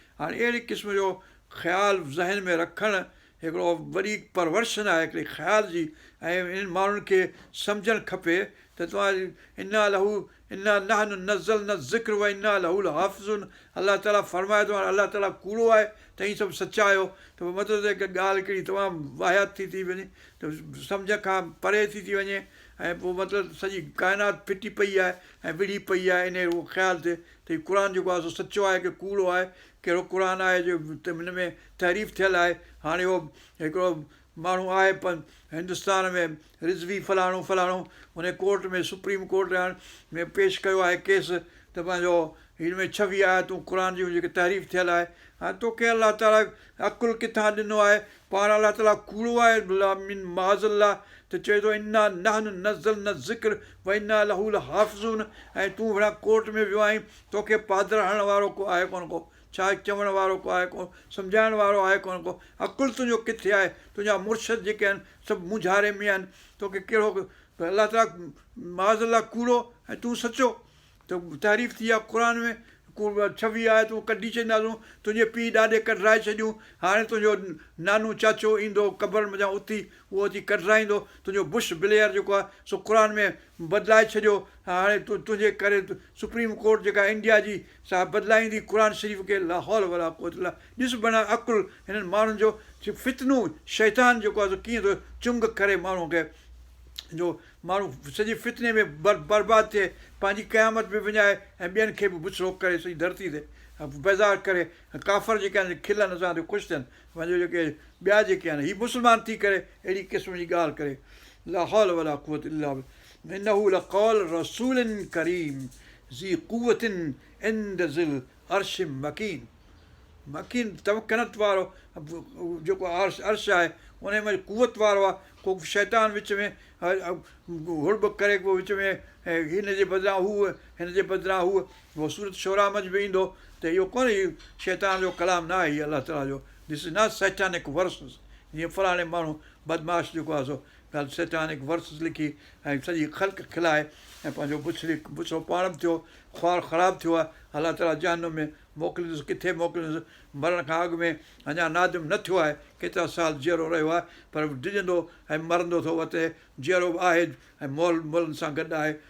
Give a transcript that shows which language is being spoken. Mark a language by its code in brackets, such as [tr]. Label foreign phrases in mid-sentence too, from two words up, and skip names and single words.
[sd] هاڻي اهڙي قسم جو خيال ذهن ۾ رکڻ هڪڙو وڏي پرورشن آهي هڪڙي خيال جي، ۽ انهن ماڻهن کي سمجهڻ کپي ته توهان [ar] "انا لهو، انا نحن نزلنا الذڪر وانا له لحافظون"، [sd] الله تعاليٰ فرمائي ٿو، هاڻي الله تعاليٰ ڪوڙو آهي ته هي سڀ سچ آهيو، ته پوءِ مطلب ته هڪ ڳالهه هڪڙي تمام واهيات ٿي، ٿي وڃي، ته سمجھ کان پري ٿي، ٿي وڃي، ۽ پوءِ مطلب سڄي ڪائنات ڦٽي پئي آهي ۽ وڙهي پئي آهي، ان اهو خيال ٿئي ته هي قرآن جيڪو آهي سو سچو آهي ڪي ڪوڙو آهي، ڪهڙو قرآن آهي جو ته هن ۾ تحريف ٿيل آهي. هاڻي اهو هڪڙو ماڻهو آهي پ-، هندستان ۾، رضوي فلاڻو، فلاڻو، هن ڪورٽ ۾، [en] supreme court [sd] هاڻي ۾ پيش ڪيو آهي ڪيس ته پنهنجو هن ۾ ڇويهه آيتون قرآن جون جيڪي تحريف ٿيل آهي. هاڻي توکي الله تعاليٰ عقل ڪٿان ڏنو آهي؟ پاڻ الله تعاليٰ ڪوڙو آهي، [ar] لا من معاذ الله، [sd] ته چئي ٿو، [ar] "انا نحن نزلنا الذڪر وانا له لحافظون"، [sd] ۽ تون هڻ ڪورٽ ۾ ويو آهين، توکي پادر هڻڻ وارو ڪو آهي ڪونه ڪو، ڇا چوڻ وارو ڪو آهي ڪونه، سمجهائڻ وارو آهي ڪونه ڪو، عقل تنهنجو ڪٿي آهي؟ تنهنجا مرشد جيڪي آهن، سڀ موجهاري ۾ آهن، توکي ڪهڙو، الله تعاليٰ معاذ الله ڪوڙو ۽ تون سچو، ته تعريف ٿي آهي قرآن ۾، ڪو ڇويهه آيتون ڪڍي ڇڏينداسون، تنهنجي پيءُ ڏاڏي ڪڍرائي ڇڏيون، هاڻي تنهنجو نانو چاچو ايندو قبر منجهان اٿي، اهو اچي ڪڍرائيندو، تنهنجو بش بليئر جيڪو آهي، سو قرآن ۾ بدلائي ڇڏيو، هاڻي تون، تنهنجي ڪري تو [en] supreme court [sd] جيڪا انڊيا جي، سا بدلائيندي قرآن شريف کي. [ar] لا حول ولا قوت الا بالله. [sd] ڏس، بنا عقل هنن ماڻهن جو فتنو، شيطان جيڪو آهي، سو ڪيئن ٿو چنگ ڪري ماڻهو کي، جو ماڻهو سڄي فتني ۾ بر-، برباد ٿئي، پنهنجي قيامت به وڃائي ۽ ٻين کي به بڇڙو ڪري سڄي ڌرتي تي بيزار ڪري. ڪافر جيڪي آهن، کلن اسان تي، خوش ٿين، پنهنجو جيڪي ٻيا جيڪي آهن، هي مسلمان ٿي ڪري اهڙي قسم جي ڳالهه ڪري. [ar] لا حول ولا قوت الا بالله. انه لقول رسول ڪريم ذي قوة عند ذي العرش مكين. [sd] مڪين تمڪنت وارو جيڪو عرش، عرش آهي، ان ۾ قوت وارو آهي. ڪو شيطان وچ ۾، ا، ا، هڙٻ ڪري، ڪو وچ ۾، ا، هن جي بدران هو، هن جي بدران هو. اهو سورت شورا منجهه به ايندو، ته اهو ڪونهي، اهو شيطان جو ڪلام نه آهي، اهو الله تعاليٰ جو. [en] This is not satanic verses. [sd] جيئن فلاڻي ماڻهو بدماش جيڪو آهي، سو ڳالهه [en] satanic verses [sd] لکي ۽ سڄي خلق کلائي ۽ پنهنجو بڇڙي، بڇڙو پاڻ به ٿيو، خوار خراب ٿيو آهي، الله تعاليٰ جهنم ۾ موڪليندس، ڪٿي موڪليندس. مرڻ کان اڳ ۾ اڃا نادم نه ٿيو آهي، ڪيترا سال جيئرو رهيو آهي، پر ڊڄندو ۽ مرندو ٿو وٺي، جيئرو به آهي ۽ مول، مولن سان گڏ آهي.